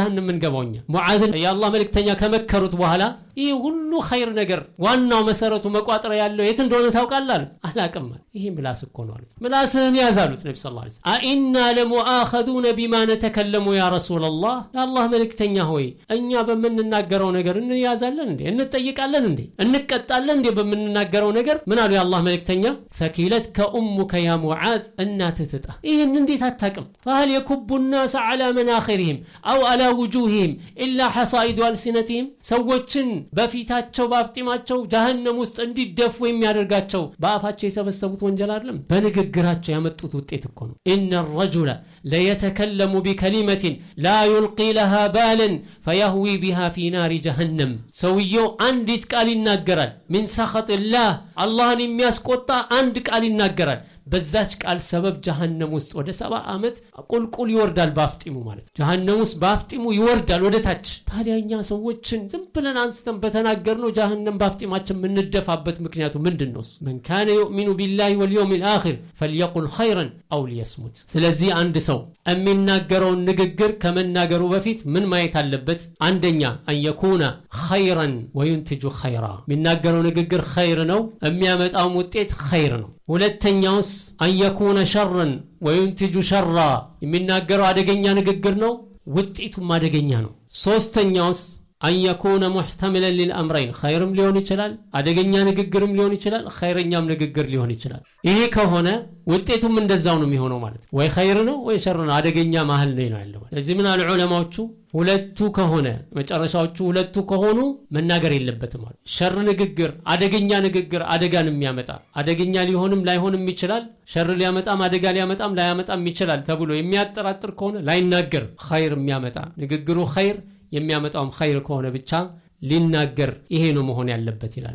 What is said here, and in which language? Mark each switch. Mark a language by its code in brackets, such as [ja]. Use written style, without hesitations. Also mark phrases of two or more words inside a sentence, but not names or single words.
[am] ጀሃነም እንገባውኛ ሙዓዝ የአላህ መልእክተኛ ከመከሩት በኋላ ይሄ ሁሉ ኸይር ነገር ዋናው መሰረቱ መቋጠር ያለው የት እንደሆነ ታውቃለህ አላቀም ይሄ ምላስ እኮ ነው አሉት ምላስህን ያዛሉት ነብዩ [ar] صلى الله عليه وسلم أئنا لمؤاخذون بما نتكلم يا رسول الله [am] የአላህ መልእክተኛ ሆይ እኛ በመንናገረው ነገር እንያዛለን እንዴ እንጠይቃለን እንዴ እንቀጣለን እንዴ በመንናገረው ነገር ምን አሉ የአላህ መልእክተኛ [ar] ثكلتك أمك يا معاذ [am] እናትህ ትጣ ይሄን እንዴት አታውቅም [ar] فهل يكب الناس على مناخرهم أو على وجوههم إلا حصائد ألسنتهم [am] ሰዎችን በፊታቸው ባፍጢማቸው ጀሃነም ውስጥ እንዲደፉ የሚያደርጋቸው በአፋቸው የሰበሰቡት ወንጀል አይደለም በንግግራቸው ያመጡት ውጤት እኮ ነው [ar] إن الرجل لا يتكلم بكلمة لا يلقي لها بالا فيهوي بها في نار جهنم [am] ሰውየው አንዲት ቃል ይናገራል [ar] من سخط الله [am] አላህን የሚያስቆጣ አንድ ቃል ይናገራል በዛች ቃል ሰበብ ጀሃነም ውስጥ ወደ 70 አመት ቁልቁል ይወርዳል ባፍጢሙ ማለት ጀሃነም ውስጥ ባፍጢሙ ይወርዳል ወደ ታች ታዲያኛ ሰዎችን ዝም ብለን አንስተን በተናገርነው ጀሃነም ባፍጢማችን ምንደፋበት ምክንያቱ ምንድነው [ar] من كان يؤمن بالله واليوم الآخر فليقل خيرا أو ليصمت [am] ስለዚህ አንድ ሰው የሚናገረው ንግግር ከመናገሩ በፊት ምን ማየት አለበት አንደኛ [ar] ان يكون خيرا وينتج خيرا [am] የሚናገረው ንግግር ኸይር ነው የሚያመጣው ውጤት ኸይር ነው ሁለተኛውስ [ar] ان يكون شرا وينتج شرا [am] የሚናገረው አደገኛ ንግግር ነው ውጤቱም አደገኛ ነው ሶስተኛውስ [ar] ان يكون محتملا للامرين [am] خيرም ሊሆን ይችላል አደገኛ ንግግርም ሊሆን ይችላል ኸይረኛም ንግግር ሊሆን ይችላል ይሄ ከሆነ ውጤቱም እንደዛው ነው የሚሆነው ማለት ወይ ኸይር ነው ወይ ሸር ነው አደገኛ መሃል ላይ ነው ያለው ስለዚህ ምን አሉ ዑለማዎቹ ሁለቱ ከሆነ መጨረሻዎቹ ሁለቱ ከሆኑ መናገር የለበትም ማለት ሸር ንግግር አደገኛ ንግግር አደጋን የሚያመጣ አደገኛ ሊሆንም ላይሆንም ይችላል ሸር ሊያመጣም አደጋ ሊያመጣም ላያመጣም ይችላል ተብሎ የሚያጠራጥር ከሆነ ላይናገር ኸይር የሚያመጣ ንግግሩ ኸይር የሚያመጣውም ኸይር ከሆነ ብቻ ሊናገር ይሄ ነው መሆን ያለበት ይላል